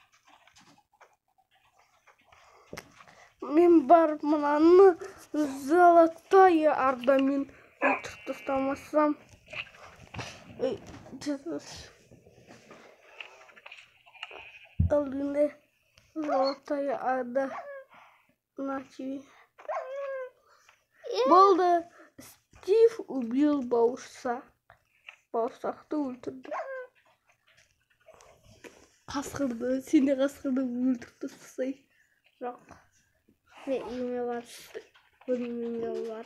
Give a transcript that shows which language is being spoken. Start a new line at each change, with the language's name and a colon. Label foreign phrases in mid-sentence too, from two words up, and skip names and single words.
Kazakh: Мен барып мынаны золотая ардамен өлтіріп тастамасам. Алдында золотая арда.
Russian: На тебе.
Kazakh: Болды. Стив убил бауырсақ. Бауырсақты өлтірді. Қасқырды. Сен де қасқырды өлтіріп тастасай. Жоқ. Мен үйіме бар. Бөлмеме бар.